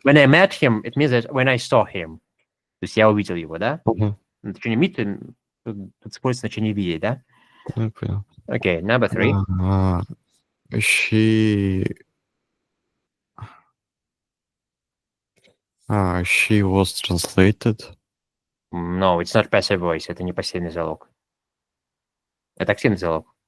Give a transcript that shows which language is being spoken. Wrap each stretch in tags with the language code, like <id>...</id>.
<en>When I met him, it means that when I saw him.</en> <ru>То есть я увидел его, да? мгм. Значение meet, тут используется значение видеть, да? Я понял.</ru> <en>Okay, number 3. А, she she was translated. No, it's not passive voice.</en> <ru>Это не пассивный залог. Это активный залог.</ru>